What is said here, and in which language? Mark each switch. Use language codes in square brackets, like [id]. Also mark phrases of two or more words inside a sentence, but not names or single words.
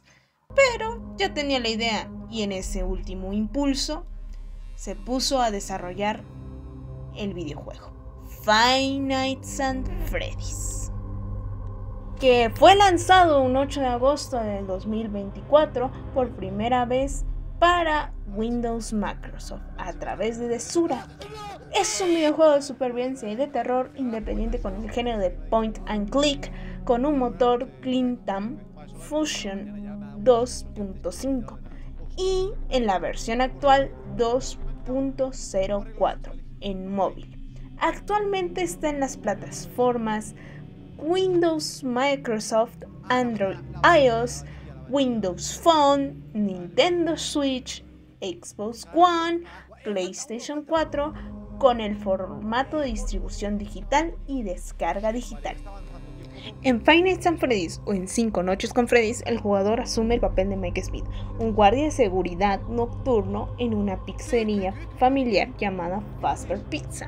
[es] Pero ya tenía la idea y en ese último impulso se puso a desarrollar el videojuego Five Nights at Freddy's, que fue lanzado un 8 de agosto del 2024 por primera vez para Windows Microsoft a través de Desura. Es un videojuego de supervivencia y de terror independiente con el género de [en] point and click, [es] con un motor Clintam Fusion 2.5 y en la versión actual 2.04 en móvil. Actualmente está en las plataformas Windows, Microsoft, Android, iOS, Windows Phone, Nintendo Switch, Xbox One, PlayStation 4, con el formato de distribución digital y descarga digital. En Five Nights at Freddy's o en 5 Noches con Freddy's, el jugador asume el papel de Mike Smith, un guardia de seguridad nocturno en una pizzería familiar llamada Fazbear Pizza.